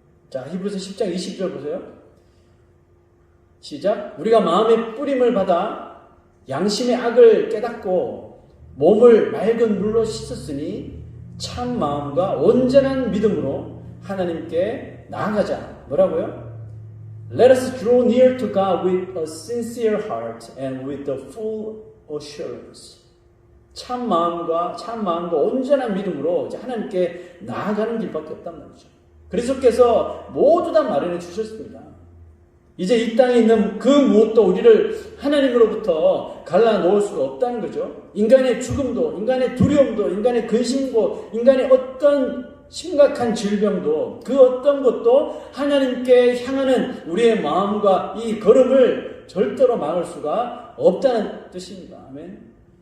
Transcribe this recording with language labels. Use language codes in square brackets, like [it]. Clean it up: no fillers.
[ko] 자, 히브리서 10장 20절 보세요. 시작. 우리가 마음의 뿌림을 받아 양심의 악을 깨닫고 몸을 맑은 물로 씻었으니 참 마음과 온전한 믿음으로 하나님께 나아가자. 뭐라고요? [en] Let us draw near to God with a sincere heart and with the full assurance. [ko] 참 마음과 온전한 믿음으로 하나님께 나아가는 길밖에 없단 말이죠. 그리스도께서 모두 다 마련해 주셨습니다. 이제 이 땅에 있는 그 무엇도 우리를 하나님으로부터 갈라놓을 수가 없다는 거죠. 인간의 죽음도, 인간의 두려움도, 인간의 근심도, 인간의 어떤 심각한 질병도, 그 어떤 것도 하나님께 향하는 우리의 마음과 이 걸음을 절대로 막을 수가 없다는 뜻입니다. 아멘.